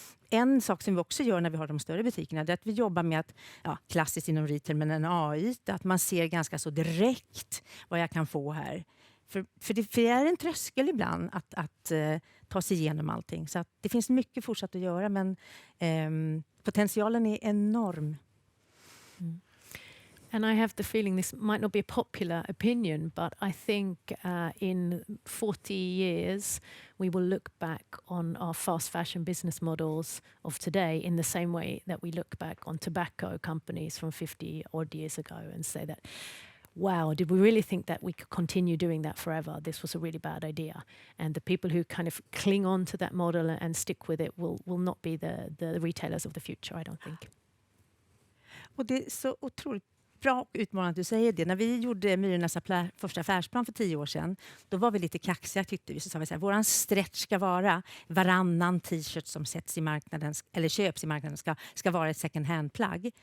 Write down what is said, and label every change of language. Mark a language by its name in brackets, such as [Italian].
[Swedish] En sak som vi också gör när vi har de större butikerna är att vi jobbar med att, klassiskt inom retail, men en AI, att man ser ganska så direkt vad jag kan få här. För det är en tröskel ibland att ta sig igenom allting. Så att det finns mycket fortsatt att göra, men potentialen är enorm. [English] And I have the feeling this might not be a popular opinion, but I think in 40 years we will look back on our fast fashion business models of today in the same way that we look back on tobacco companies from 50 odd years ago and say that, wow, did we really think that we could continue doing that forever? This was a really bad idea. And the people who kind of cling on to that model and stick with it will not be the retailers of the future, I don't think. [Swedish] Och det är så otroligt bra och utmanande att du säger det. När vi gjorde Myrornas första affärsplan för 10 år sedan, då var vi lite kaxiga tyckte vi. Så sa vi så här, våran stretch ska vara varannan t-shirt som sätts i marknaden eller köps i marknaden ska vara ett second hand-plagg.